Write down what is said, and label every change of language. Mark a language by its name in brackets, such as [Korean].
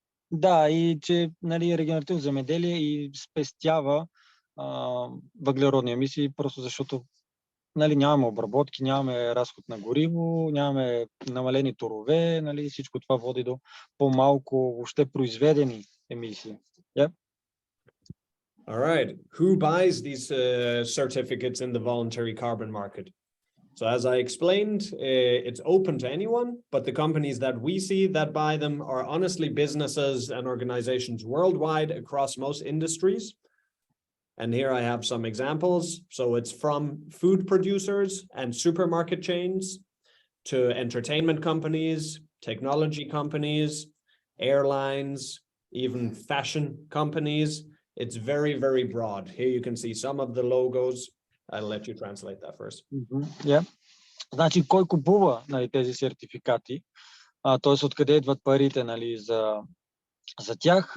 [Bulgarian] Да, и че, нали, регенеративно земеделие и спестява въглеродни емисии, просто защото, нали, нямаме обработки, нямаме разход на гориво, нямаме намалени торове, нали, всичко това води до по-малко въобще произведени емисии. [English] Yep. All right. Who buys these certificates in the voluntary carbon market? So as I explained, it's open to anyone, but the companies that we see that buy them are honestly businesses and organizations worldwide across most industries. And here I have some examples. So it's from food producers and supermarket chains to entertainment companies, technology companies, airlines, even fashion companies. It's very, very broad. Here you can see some of the logos. I'll let you translate that first. Yeah. [Bulgarian] Значи, кой купува, нали, тези сертификати, т.е. откъде идват парите, нали, за тях.